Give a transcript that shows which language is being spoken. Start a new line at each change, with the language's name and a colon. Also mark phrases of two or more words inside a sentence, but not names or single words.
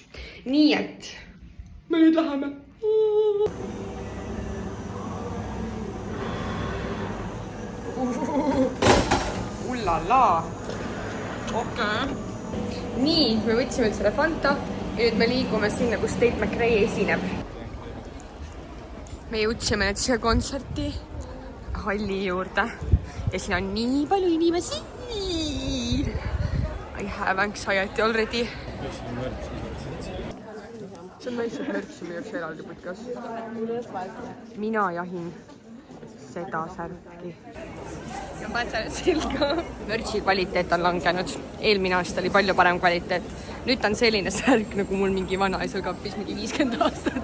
Estonian: Nii et me nüüd läheme. Ullala. Okei. Nii, me võtsime selle Fanta ja nüüd me liigume sinna, kus Tate McRae esineb. Me jõudsime nüüd siia kontserti halli juurde ja siin on nii palju inimesi.
English: I have anxiety already.
Estonian: See on lihtsalt märtsi müüakse eraldi putkas. Mina jahin seda särki. Ja patsanud selga. Märtsi kvaliteet on langenud. Eelmine aasta oli palju parem kvaliteet. Nüüd on selline särk, nagu mul mingi vana isal kappis mingi 50 aastat.